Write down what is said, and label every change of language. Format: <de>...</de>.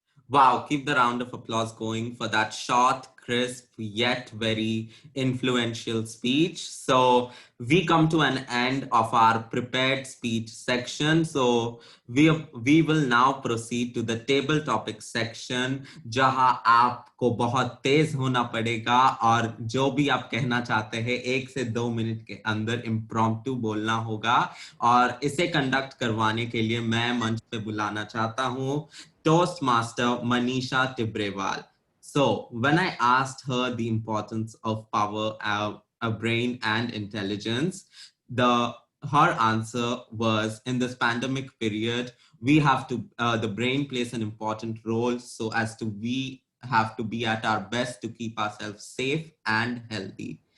<en>Wow, keep the round of applause going for that short, crisp, yet very influential speech. So we come to an end of our prepared speech section. So we will now proceed to the table topic section,</en> <hi>जहां आपको बहुत तेज होना पड़ेगा और जो भी आप कहना चाहते हैं 1 से 2 मिनट के अंदर इम्प्रॉम्प्टू बोलना होगा. और इसे कंडक्ट करवाने के लिए मैं मंच पे बुलाना चाहता हूं Toastmaster Manisha Tibrewal.</hi> <en>So when I asked her the importance of power, a brain and intelligence, her answer was, in this pandemic period, we have to, the brain plays an important role, so as to we have to be at our best to keep ourselves safe and healthy.</en>